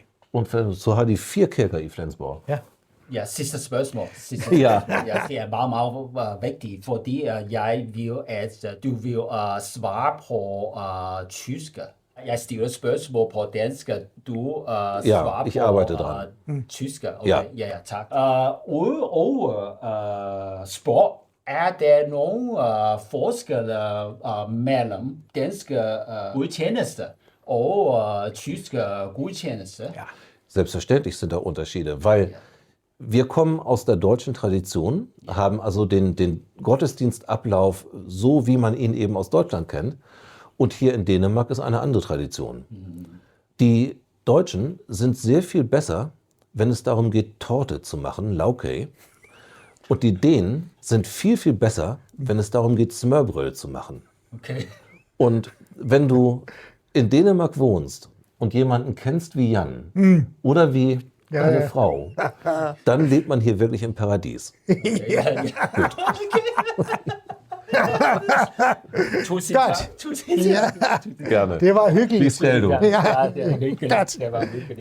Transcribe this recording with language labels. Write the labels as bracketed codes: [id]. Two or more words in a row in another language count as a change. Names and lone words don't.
[da] Og så har de 4 kirker i Flensborg. Ja. Ja, sidste spørgsmål. Ja. Ja, det er meget vigtigt, fordi jeg vil, at du vil svare på tysk. Jeg stiller spørgsmål på dansk, du svarer [de] ich [da] på [de] arbeite dran. [da] Tysk. Okay, ja, tak. Udover sprog, er der nogle forskelle mellem danske gudstjeneste og tyske gudstjeneste? Ja. [de] Selbstverständlich sind da Unterschiede, weil wir kommen aus der deutschen Tradition, haben also den Gottesdienstablauf so, wie man ihn eben aus Deutschland kennt. Und hier in Dänemark ist eine andere Tradition. Die Deutschen sind sehr viel besser, wenn es darum geht, Torte zu machen, Laukei. Und die Dänen sind viel, viel besser, wenn es darum geht, Smørbrød zu machen. Okay. Und wenn du in Dänemark wohnst und jemanden kennst wie Jan oder wie eine Frau, dann lebt man hier wirklich im Paradies. Ja. Gut. [da] Tusind tak. [de] Gerne. [da] Det var hyggeligt. Bliv stille, du. Ja, det var hyggeligt.